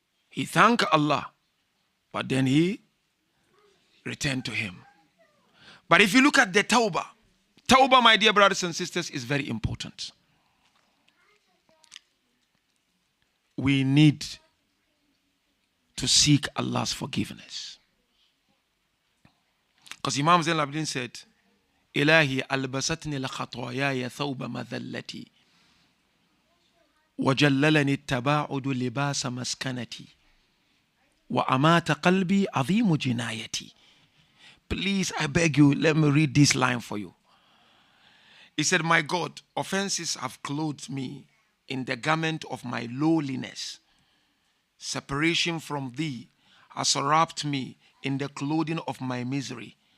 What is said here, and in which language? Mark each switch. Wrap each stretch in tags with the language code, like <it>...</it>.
<en>He thanked Allah, but then he returned to him. But if you look at the Tawbah, Tawbah, my dear brothers and sisters, is very important. We need to seek Allah's forgiveness. Because Imam Zaynul Abideen said,</en> <ar>إلهي ألبستني الخطاياي ثوب مذلتي وجللني التباعد لباس مسكنتي وأمات قلبي عظيم جنايتي.</ar> <en>Please, I beg you, let me read this line for you. He said, my God, offenses have clothed me in the garment of my lowliness. Separation from thee has wrapped me in the clothing of my misery.</en>